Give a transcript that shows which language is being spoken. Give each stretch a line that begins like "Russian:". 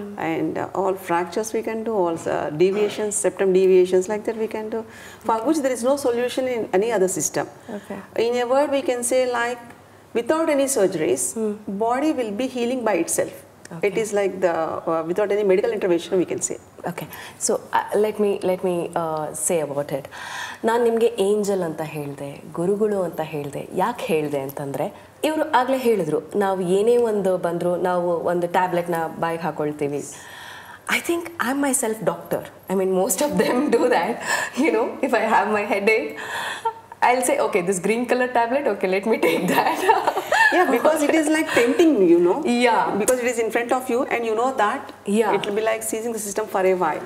English: And all fractures we can do, all deviations, septum deviations like that we can do, for which there is no solution in any other system. Okay. In a word we can say like without any surgeries, body will be healing by itself. Okay. It is like the without any medical intervention we can say. Okay, so let me say about it.
Kannada: ನಾನು ನಿಮಗೆ angel ಅಂತ ಹೇಳಿದೆ, ಗುರುಗಳು ಅಂತ ಹೇಳಿದೆ. ಯಾಕೆ ಹೇಳಿದೆ ಅಂತಂದರೆ, ಇವರು ಆಗಲೇ ಹೇಳಿದ್ರು, ನಾವು ಏನೇ ಒಂದು ಬಂದರೂ ನಾವು ಒಂದು ಟ್ಯಾಬ್ಲೆಟ್ನ ಬಾಯಿಗೆ ಹಾಕೊಳ್ತೀವಿ.
English: I think I'm myself doctor. I mean, most of them do that. You know, if I have my headache, I'll say, okay, this green color tablet, okay, let me take that. Yeah, because it is like tempting, you know. Yeah. Because it is in front of you and you know that it will be like seizing the system for a while.